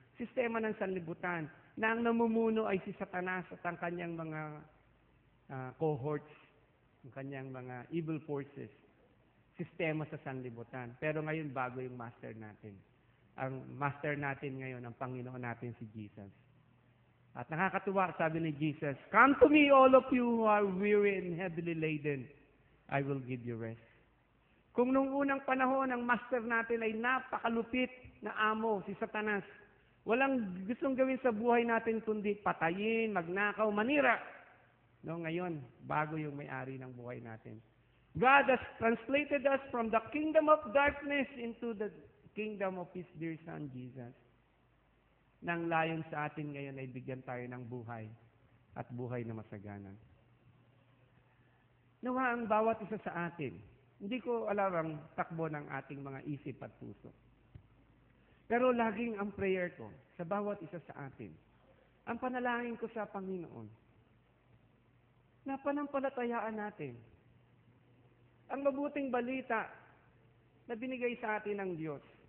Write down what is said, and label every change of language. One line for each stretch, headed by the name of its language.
Filipino: Sistema ng sanlibutan. Na ang namumuno ay si Satanas at ang kanyang mga cohorts, ang kanyang mga
English: evil forces,
Filipino: sistema sa sanlibutan. Pero ngayon, bago yung master natin. Ang master natin ngayon, ang Panginoon natin si Jesus. At nakakatuwa, sabi ni Jesus,
English: "Come to me, all of you who are weary and heavily laden. I will give you rest."
Filipino: Kung nung unang panahon, ang master natin ay napakalupit na amo, si Satanas, walang gustong gawin sa buhay natin kundi patayin, magnakaw, manira. No, ngayon, bago yung may-ari ng buhay natin.
English: God has translated us from the kingdom of darkness into the kingdom of His dear Son, Jesus.
Filipino: Nang layon sa atin ngayon ay bigyan tayo ng buhay at buhay na masagana. Nawa ang bawat isa sa atin, hindi ko alam ang takbo ng ating mga isip at puso. Pero laging ang prayer ko sa bawat isa sa atin, ang panalangin ko sa Panginoon, na panampalatayaan natin ang mabuting balita na binigay sa atin ng Diyos.